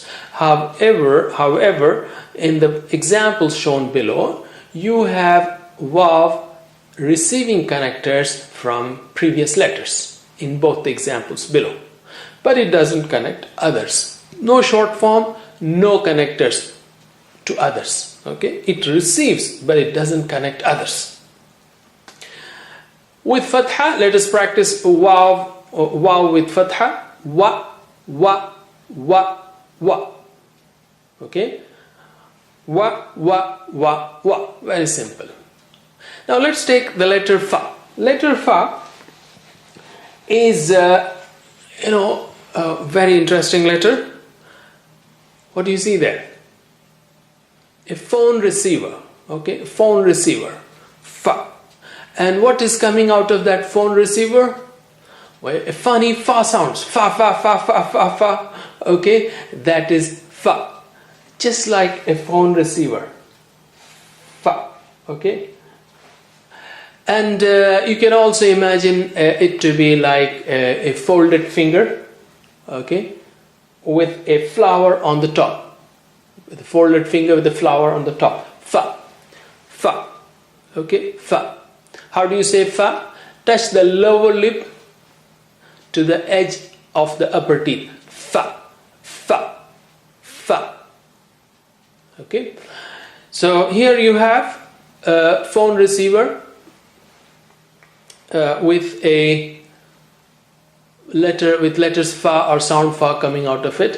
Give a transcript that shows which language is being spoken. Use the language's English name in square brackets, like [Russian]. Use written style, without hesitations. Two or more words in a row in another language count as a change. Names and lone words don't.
[English] However, in the examples shown below, you have Waw receiving connectors from previous letters in both the examples below. but it doesn't connect others. No short form, no connectors to others. Okay, it receives, but it doesn't connect others. With fatha, let us practice waw with fatha. [Arabic] Wa, wa, wa, wa. [English] Okay, [Arabic] wa, wa, wa, wa. [English] Very simple. Now let's take the letter fa. Letter fa is a very interesting letter. What do you see there? A phone receiver. Okay, phone receiver. Fa. And what is coming out of that phone receiver? Well, a funny fa sounds. [Arabic] Fa, fa, fa, fa, fa, fa. [English] Okay, that is fa. Just like a phone receiver. Fa. Okay. And you can also imagine it to be like a folded finger. Okay, with a flower on the top. With a folded finger with a flower on the top. [Arabic] Fa. Fa. [English] Okay, fa. How do you say fa? Touch the lower lip to the edge of the upper teeth. [Arabic] Fa. Fa. Fa. [English] Okay. So here you have a phone receiver with a letter, with letters fa or sound fa coming out of it.